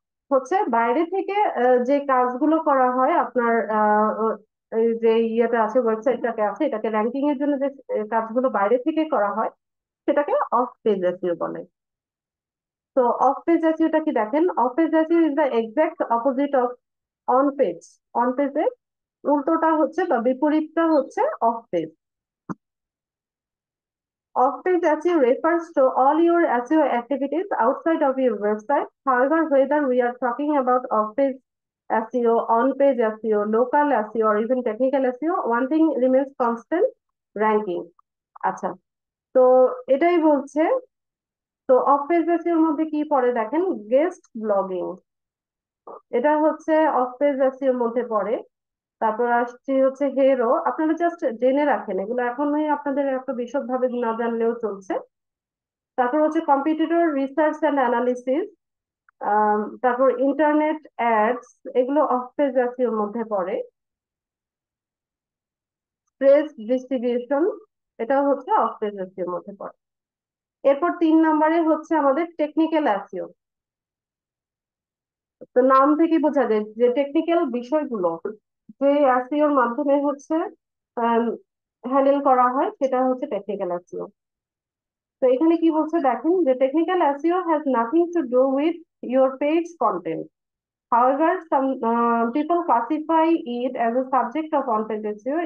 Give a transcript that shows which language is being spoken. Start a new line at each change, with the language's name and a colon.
Bangla: হচ্ছে বাইরে থেকে যে কাজগুলো করা হয় আপনার এই যে ইয়েটা আছে, ওয়েবসাইটটাকে আছে, এটাকে র্যাঙ্কিং এর জন্য যে কাজগুলো বাইরে থেকে করা হয় সেটাকে অফ পেজ এসইও বলে। তো অফ পেজ এসইওটা কি দেখেন, of page SEO
English: Is the exact opposite of on page.
Bangla: On পেজের উল্টোটা হচ্ছে বা বিপরীতটা হচ্ছে of page.
English: Off-page SEO refers to all your SEO activities outside of your website. However, whether we are talking about off-page SEO, on-page SEO, local SEO, or even technical SEO, one thing remains constant: ranking.
Bangla: আচ্ছা, তো এটাই বলছে। তো of page SEO এর মধ্যে কি পড়ে দেখেন, গেস্ট ব্লগিং, এটা হচ্ছে অফ পেজ এসইও এর মধ্যে পড়ে। তারপর আসছে হচ্ছে হেরো, আপনারা জাস্ট জেনে রাখেন, এগুলো এখনই আপনাদের এত বিশদভাবে না জানলেও চলছে। তারপর হচ্ছে কম্পিটিটর রিসার্চ অ্যান্ড অ্যানালিসিস, তারপর ইন্টারনেট অ্যাডস, এগুলো অফ পেজ এর মধ্যে পড়ে। প্রেস ডিস্ট্রিবিউশন, এটাও হচ্ছে অফ পেজ এর মধ্যে পড়ে। এরপর 3 নম্বরে হচ্ছে আমাদের টেকনিক্যাল এসইও। তো নাম থেকে বোঝা যায় যে টেকনিক্যাল বিষয়গুলো যে এসইওর মাধ্যমে হচ্ছে হ্যান্ডেল করা হয় সেটা হচ্ছে টেকনিক্যাল এসইও। তো এখানে কি বলছে দেখেন, যে technical SEO
English: Has nothing to do with your page content. However, some people classify it as a subject of on-page SEO.